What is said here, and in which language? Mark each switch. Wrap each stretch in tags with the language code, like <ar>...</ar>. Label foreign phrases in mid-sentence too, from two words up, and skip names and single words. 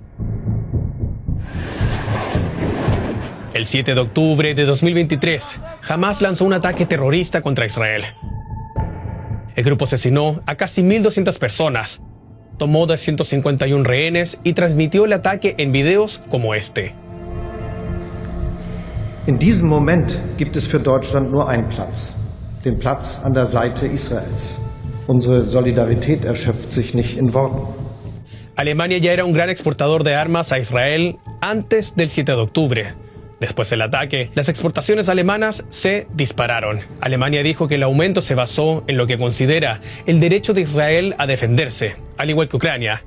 <es>El 7 de octubre de 2023, Hamas lanzó un ataque terrorista contra Israel. El grupo asesinó a casi 1.200 personas, tomó 251 rehenes y transmitió el ataque en videos como este.</es> <de>In diesem Moment gibt es für Deutschland nur einen Platz, den Platz an der Seite Israels. Unsere Solidarität erschöpft sich nicht in Worten.</de> <es>Alemania ya era un gran exportador de armas a Israel antes del 7 de octubre. Después del ataque, las exportaciones alemanas se dispararon. Alemania dijo que el aumento se basó en lo que considera el derecho de Israel a defenderse, al igual que Ucrania.</es>